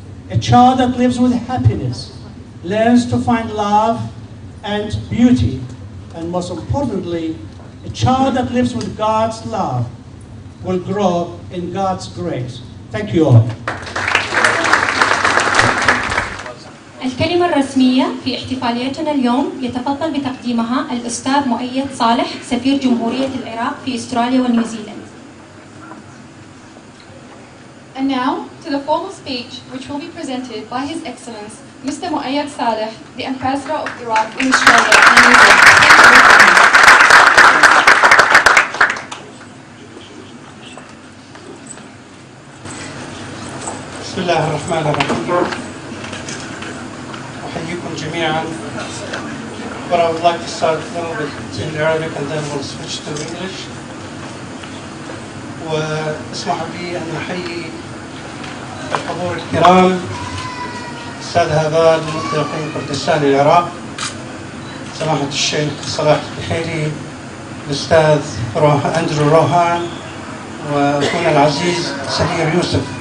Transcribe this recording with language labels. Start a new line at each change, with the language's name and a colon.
English: A child that lives with happiness learns to find love and beauty. And most importantly, a child that lives with God's love will grow in God's grace. Thank you all.
Arabic: الكلمة الرسمية في احتفاليتنا اليوم يتفضل بتقديمها الأستاذ مؤيد صالح سفير جمهورية العراق في أستراليا ونيوزيلند.
English: And now to the formal speech which will be presented by His Excellence Mr. Muayyad Saleh, the Ambassador of Iraq in Australia and New Zealand.
Arabic: بسم الله الرحمن الرحيم. أحييكم جميعا.
English: But I would like to start a little bit in Arabic and then we'll switch to English.
Arabic: واسمحوا لي أن أحيي الحضور الكرام الأستاذ هبال ممثل إقليم كردستان العراق، سماحة الشيخ صلاح البحيري، الأستاذ أندرو روهان، وأخونا العزيز سهير يوسف.